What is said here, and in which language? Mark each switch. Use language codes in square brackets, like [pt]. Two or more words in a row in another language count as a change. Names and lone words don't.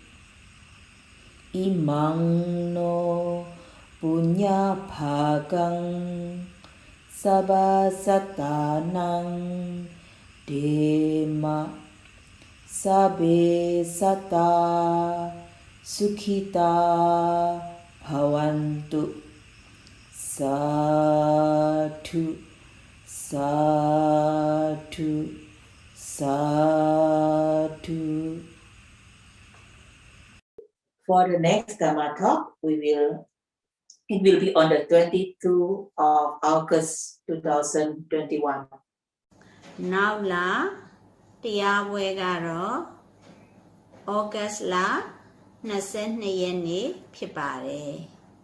[pi] imang no punya bhagang sabasatanang dema sabe sata sukhita bhavantu sadhu sadhu Sadhu. [en] For the next Dhamma talk, it will be on the 22 of August 2021. [my] နောက်လာတရားပွဲကတော့ August လ22ရက်နေ့ဖြစ်ပါတယ်